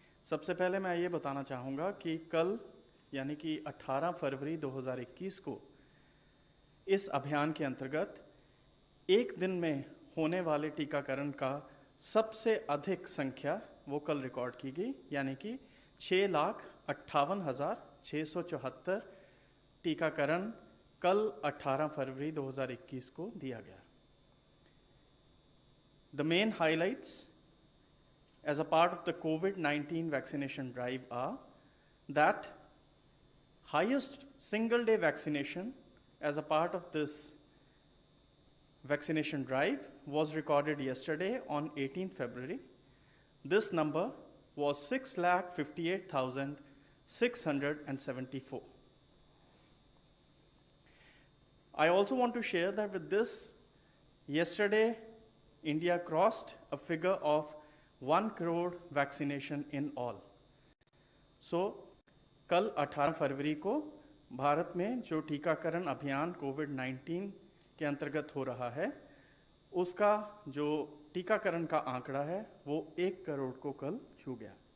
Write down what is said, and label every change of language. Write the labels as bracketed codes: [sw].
[hi] सबसे पहले मैं ये बताना चाहूँगा कि कल यानी कि 18 फरवरी 2021 को इस अभियान के अंतर्गत एक दिन में होने वाले टीकाकरण का सबसे अधिक संख्या वो कल रिकॉर्ड की गई, यानी कि 6,58,674 टीकाकरण कल 18 फरवरी 2021 को दिया गया। [en] The main highlights as a part of the COVID-19 vaccination drive are that highest single day vaccination as a part of this vaccination drive was recorded yesterday on 18th February. This number was 6,58,674. I also want to share that with this, yesterday India crossed a figure of 1 crore vaccination in all. [hi] So, कल 18 फरवरी को भारत में जो टीकाकरण अभियान कोविड-19 के अंतर्गत हो रहा है, उसका जो टीकाकरण का आंकड़ा है वो 1 करोड़ को कल छू गया।